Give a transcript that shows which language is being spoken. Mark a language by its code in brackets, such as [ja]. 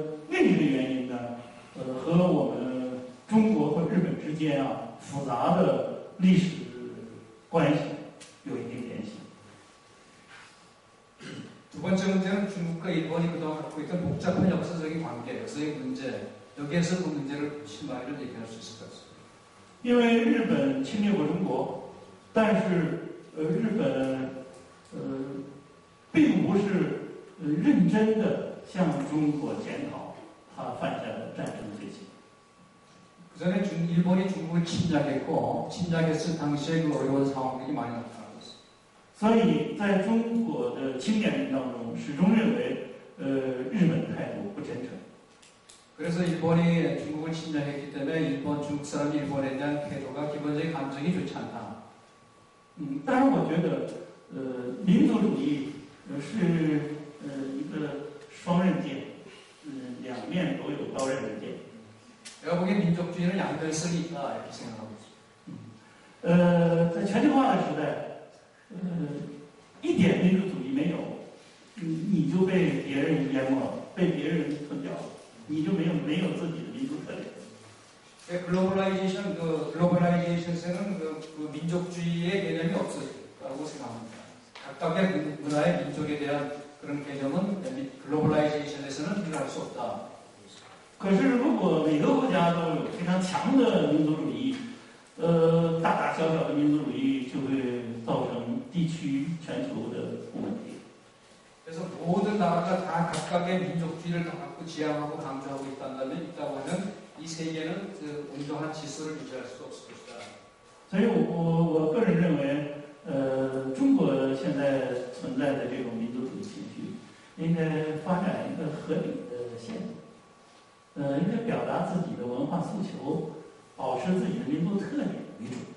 [zh] 另一个原因呢，和我们中国和日本之间复杂的历史关系有一定联系。 [ko] 두 번째 문제는 중국과 일본이 그동안 갖고 있던 복잡한 역사적인 관계, 역사적인 문제, 여기에서 그 문제를 심하게 얘기할 수 있을 것 같습니다. [zh] 因为日本侵略过中国，但是日本并不是认真的向中国检讨他犯下的战争罪行。 [ko] 그 전에 일본이 중국을 침략했고, 침략했을 당시에 그 어려운 상황들이 많이 나타났습니다. [zh] 所以在中国的青年人当中，始终认为，日本态度不真诚。 [ko] 그래서 일본이 중국을 침략했기 때문에 중국 사람 일본에 대한 태도가 기본적인 감정이 좋지 않다. [zh] 当然，我觉得，民族主义是一个双刃剑，两面都有刀刃的剑。 [ko] 내가 보기엔 민족주의는 양면성이 있다 이렇게 생각하고 있습니다. [zh] 在全球化的时代，一点民族主义没有，你就被别人淹没了，被别人吞掉了，你就没有自己的民族特点。 [ko] 글로벌라이제이션에는 그 민족주의의 개념이 없었다고 생각합니다. 각각의 문화의 민족에 대한 그런 개념은 글로벌라이제이션에서는 일어날 수 없다. [zh] 可是，如果每个国家都有非常强的民族主义，大大小小的民族主义就会造成地区、全球的问题。 [ko] 그래서 모든 나라가 다 각각의 민족주의를 다 갖고 지향하고 강조하고 있다고 하면 이 세계는 그 온전한 질서를 유지할 수 없을 것이다. [zh] 所以我个人认为，中国现在存在的这种民族主义情绪，应该发展一个合理的线路。应该表达自己的文化诉求，保持自己的民族特点为主。